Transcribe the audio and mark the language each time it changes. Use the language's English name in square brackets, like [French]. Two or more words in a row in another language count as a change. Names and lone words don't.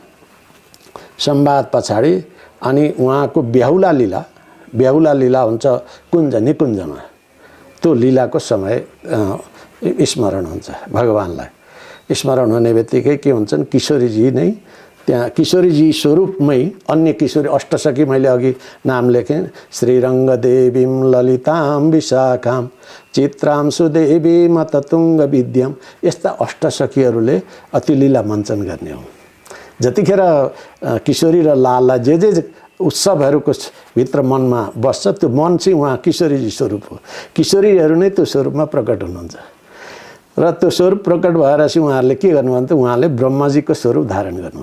[Nepali] संवाद पछाडि अनि उहाँको बेहुला लीला हुन्छ निकुञ्जमा। त्यो लीलाको समय स्मरण हुन्छ भगवान्लाई। स्मरण हुने बित्तिकै के हुन्छन् किशोरीजी नै त्यहाँ किशोरीजी स्वरूपमै अन्य किशोरी अष्टसखी मैले अघि नाम लेखेँ। [Sanskrit] श्रीरङ्गदेवीं ललितां विशाखां चित्रां सुदेवीं मततुङ्ग विद्यां। [Nepali] यस्ता अष्टसखीहरूले अति लीला मञ्चन गर्ने हो। जतिखेर किशोरी र लाललाई जे उत्सवहरूको भित्र मनमा बस्छ त्यो मन चाहिँ उहाँ किशोरीजी स्वरूप हो। किशोरीहरू नै त्यो स्वरूपमा प्रकट हुनुहुन्छ। र त्यो स्वरूप प्रकट भएर चाहिँ उहाँहरूले के गर्नुभयो भने उहाँले ब्रह्माजीको स्वरूप धारण गर्नुभयो।